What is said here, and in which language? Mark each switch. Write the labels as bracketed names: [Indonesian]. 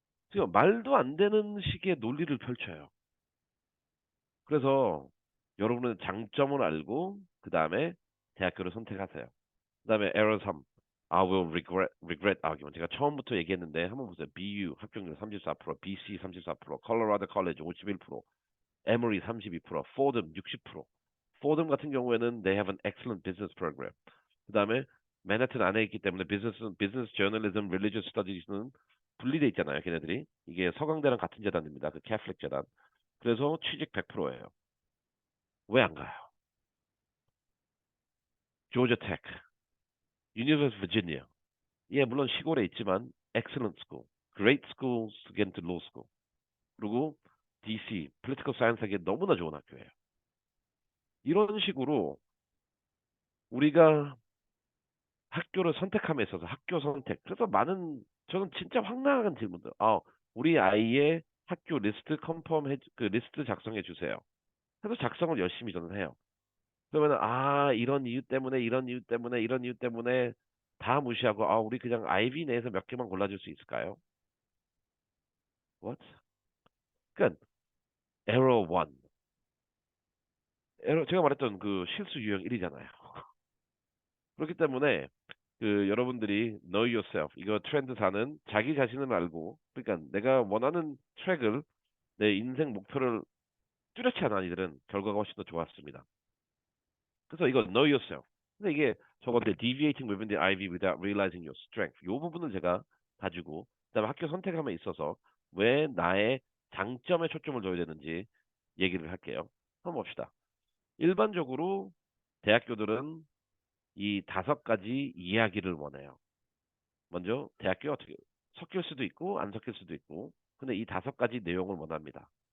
[Korean] 지금 말도 안 되는 식의 논리를 펼쳐요. 그래서 여러분은 장점을 알고 그 다음에 대학교를 선택하세요. 그 다음에 [English] error 3. I will regret argument. [Korean] 제가 처음부터 얘기했는데 한번 보세요. BU 합격률 34%, BC 34%, 콜로라도 컬리지 51%, 에머리 32%, 포덤 60%. 포덤 같은 경우에는 [English] they have an excellent business program. [Korean] 그 다음에 맨해튼 안에 있기 때문에 business journalism, religious studies는 분리돼 있잖아요. 걔네들이. 이게 서강대랑 같은 재단입니다. 그 캐톨릭 재단. 그래서 취직 100%예요. 왜 안 가요? 조지아 테크, 유니버시티 버지니아. 예, 물론 시골에 있지만 [English] excellent school, great schools to get into law school. [Korean] 그리고 DC, political science 하기에 너무나 좋은 학교예요. 이런 식으로 우리가 학교를 선택함에 있어서 학교 선택. 그래서 저는 진짜 황당한 질문들. 우리 아이의 학교 리스트 그 리스트 작성해 주세요. 그래서 작성을 열심히 저는 해요. 그러면 이런 이유 때문에 이런 이유 때문에 이런 이유 때문에 다 무시하고 우리 그냥 아이비 내에서 몇 개만 골라줄 수 있을까요? [English] What? [Korean] 그러니까 에러 1. 제가 말했던 그 실수 유형 1이잖아요. 그렇기 때문에 그 여러분들이 [English] know yourself [Korean] 이거 트렌드 사는 자기 자신을 알고 그러니까 내가 원하는 트랙을 내 인생 목표를 뚜렷이 하는 아이들은 결과가 훨씬 더 좋았습니다. 그래서 이거 know yourself. 근데 이게 저건데 [English] deviating within the ivy without realizing your strength. [Korean] 이 부분을 제가 가지고 그다음에 학교 선택함에 있어서 왜 나의 장점에 초점을 둬야 되는지 얘기를 할게요. 한번 봅시다. 일반적으로 대학교들은 이 5가지 이야기를 원해요. 먼저 대학교 어떻게 섞일 수도 있고 안 섞일 수도 있고 근데 이 5가지 내용을 원합니다.